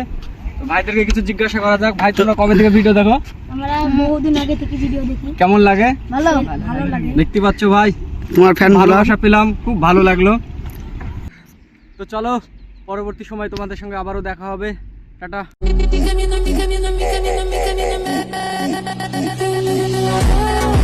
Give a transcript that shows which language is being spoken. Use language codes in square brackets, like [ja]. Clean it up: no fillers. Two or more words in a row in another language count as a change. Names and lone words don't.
[bn] তো ভাইদেরকে কিছু জিজ্ঞাসা করা যাক। ভাই তোমরা কবে থেকে ভিডিও দেখো? আমরা বহুদিন আগে থেকে ভিডিও দেখি। কেমন লাগে? ভালো লাগে। দেখতে পাচ্ছ ভাই, তোমার ফ্যান ভালোবাসা পেলাম, খুব ভালো লাগলো। তো চলো পরবর্তী সময় তোমাদের সঙ্গে আবারও দেখা হবে। টাটা। [es] Mi camino, mi camino, mi camino, mi camino, mi camino.